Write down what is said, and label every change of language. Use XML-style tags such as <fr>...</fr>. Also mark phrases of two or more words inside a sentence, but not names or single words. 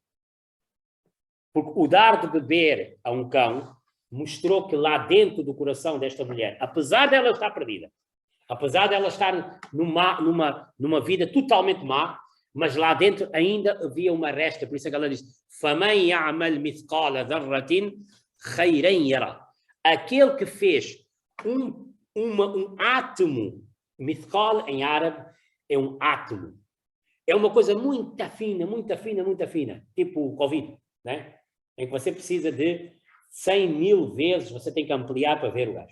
<pt>Porque o dar de beber a um cão mostrou que lá dentro do coração desta mulher, apesar dela estar perdida, apesar dela estar numa vida totalmente má, mas lá dentro ainda havia uma resta. Por isso é que ela diz,</pt> <ar>فَمَنْ يَعْمَلْ مِثْقَالَ ذَرَّةٍ خَيْرًا يَرَى.</ar> <pt>Aquele que fez um átomo, mithqal em árabe é um átomo. É uma coisa muito fina, muito fina, muito fina. Tipo o Covid, né? Em que você precisa de 100.000 vezes, você tem que ampliar para ver o gajo.</pt>